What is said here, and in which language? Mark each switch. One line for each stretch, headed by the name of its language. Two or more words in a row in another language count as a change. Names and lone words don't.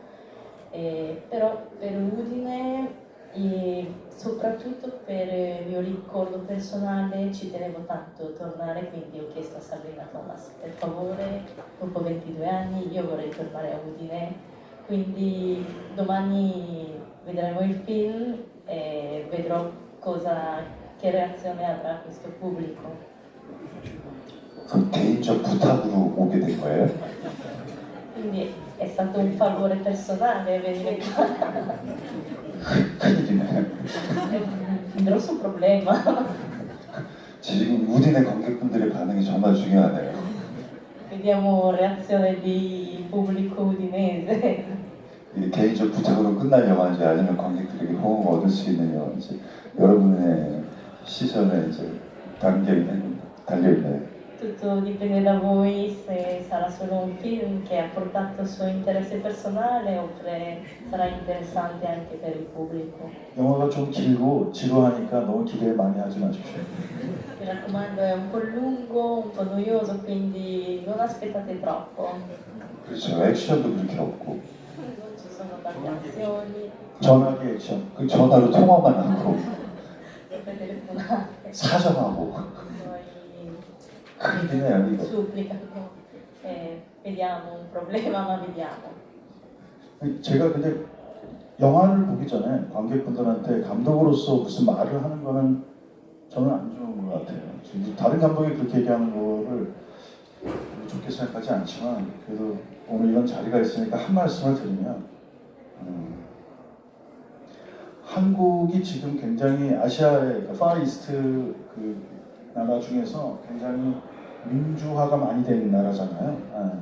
Italian: Però per Udine e soprattutto per il mio ricordo personale ci tenevo tanto a tornare, quindi ho chiesto a Sabrina Thomas, per favore, dopo 22 anni io vorrei tornare a Udine, quindi domani vedremo il film e vedrò che reazione avrà questo pubblico.
Korean: 그 개인적 부탁으로 오게 된 거예요?
Italian: Quindi è stato un favore personale venire qua.
Korean: 큰일이네.
Italian: È un grosso problema.
Korean: 지금 우딘의 관객분들의 반응이 정말 중요하네요.
Italian: Vediamo reazione di pubblico udinese.
Korean: 이게 개인적 부탁으로 끝날 영화인지 아니면 관객들에게 호응을 얻을 수 있는 영화인지 여러분의 시선에 이제 달려있네요.
Italian: Tutto dipende da voi se sarà solo un film che ha portato il suo interesse personale oppure sarà interessante anche per il pubblico.
Korean: 영화가 좀 길고 지루하니까 너무 기대 많이 하지 마십시오.
Italian: Mi raccomando, è un po' lungo, un po' noioso, quindi non aspettate troppo.
Korean: 그렇죠. 액션도 그렇게 없고
Italian: Non ci sono tante azioni,
Korean: 전화기 액션. 그 전화로 통화만 하고
Italian: sempre telefonate,
Korean: 사정하고
Italian: poi
Korean: 큰일이네요 이거.
Italian: supplicano. Vediamo un problema, ma vediamo.
Korean: 제가 근데 영화를 보기 전에 관객분들한테 감독으로서 무슨 말을 하는 거는 저는 안 좋은 것 같아요. 다른 감독이 그렇게 얘기하는 거를 좋게 생각하지 않지만 그래도 오늘 이런 자리가 있으니까 한 말씀을 드리면 한국이 지금 굉장히 아시아의 파이스트 그 나라 중에서 굉장히 민주화가 많이 된 나라잖아요.